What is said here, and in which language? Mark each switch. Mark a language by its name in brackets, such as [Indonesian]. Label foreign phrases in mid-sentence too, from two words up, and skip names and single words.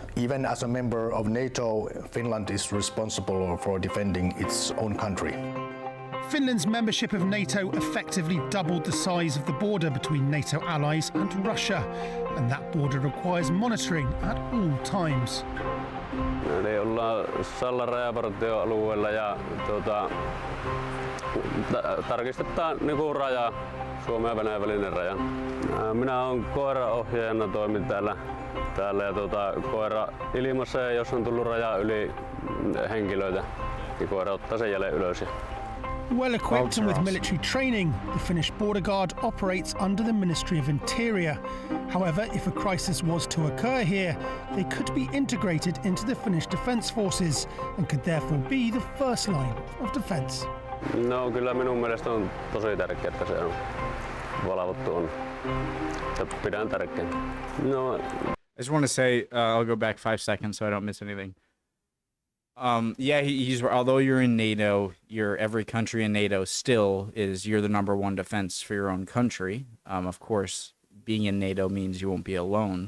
[English] Even as a member of NATO, Finland is responsible for defending its own country. Finland's membership of NATO effectively doubled the size of the border between NATO allies and Russia, and that border requires monitoring at all times. [Finnish] Eli ollaan Sallan rajavartioalueella ja tarkistetaan niinku raja, Suomen ja Venäjän välinen raja. Minä olen koiraohjaajana, toimin täällä ja koira ilmassa, ja jos on tullut raja yli henkilöitä, niin koira ottaa sen jälleen ylös. [English] Well equipped and with military training, the Finnish border guard operates under the Ministry of Interior. However, if a crisis was to occur here, they could be integrated into the Finnish Defence Forces and could therefore be the first line of defence. [Finnish] No, kyllä minun mielestä on tosi tärkeää, että se on valvottu on. Pidän tärkeänä. No. [English] I just want to say, I'll go back 5 seconds so I don't miss anything. Yeah, he's although you're in NATO, every country in NATO still you're the number one defense for your own country. Of course, being in NATO means you won't be alone.